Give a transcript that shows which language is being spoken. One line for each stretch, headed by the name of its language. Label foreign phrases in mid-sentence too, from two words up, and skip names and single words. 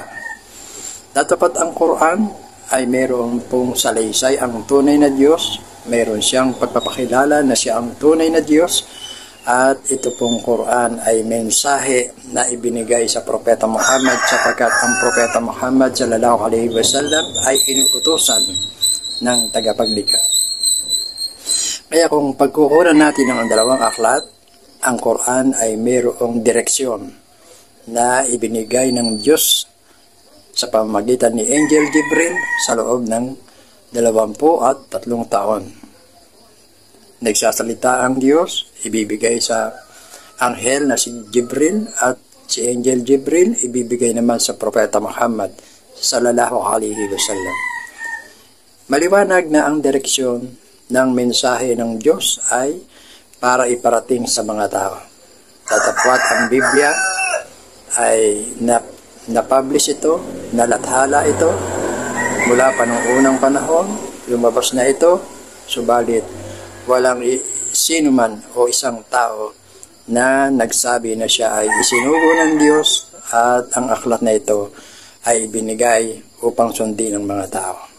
Filipino: Datapat ang Quran ay mayroon pong salaysay ang tunay na Diyos, mayroon siyang pagpapakilala na siya ang tunay na Diyos, at ito pong Quran ay mensahe na ibinigay sa Propeta Muhammad, sapagkat ang Propeta Muhammad
Arabic: صلى الله عليه وسلم
Filipino: ay inuutusan ng tagapaglikha. Kaya kung pagkukunan natin ng dalawang aklat, ang Quran ay mayroong direksyon na ibinigay ng Diyos sa pamamagitan ni Angel Jibril sa loob ng 23 taon. Nagsasalita ang Diyos, ibibigay sa anghel na si Jibril, at si Angel Jibril ibibigay naman sa Propeta Muhammad
Arabic: صلى الله عليه وسلم.
Filipino: Maliwanag na ang direksyon ng mensahe ng Diyos ay para iparating sa mga tao. Tatapwat ang Biblia ay na-publish ito, nalathala ito, mula pa noong unang panahon, lumabas na ito, subalit walang sino man o isang tao na nagsabi na siya ay isinugo ng Diyos at ang aklat na ito ay binigay upang sundin ng mga tao.